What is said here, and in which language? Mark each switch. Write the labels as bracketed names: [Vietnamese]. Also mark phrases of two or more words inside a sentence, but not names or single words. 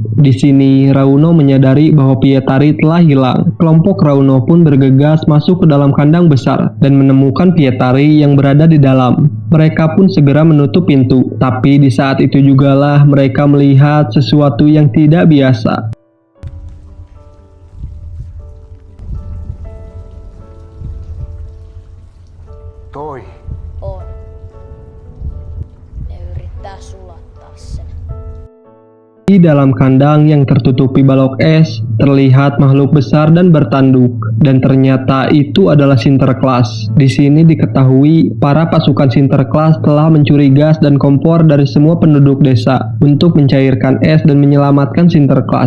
[Indonesian] Di sini, Rauno menyadari bahwa Pietari telah hilang. Kelompok Rauno pun bergegas masuk ke dalam kandang besar dan menemukan Pietari yang berada di dalam. Mereka pun segera menutup pintu, tapi di saat itu jugalah mereka melihat sesuatu yang tidak biasa. [Finnish] Toi. On. Ne yrittää sulattaa sen. [Indonesian] Di dalam kandang yang tertutupi balok es, terlihat makhluk besar dan bertanduk, dan ternyata itu adalah Sinterklas. Di sini diketahui para pasukan Sinterklas telah mencuri gas dan kompor dari semua penduduk desa untuk mencairkan es dan menyelamatkan Sinterklas.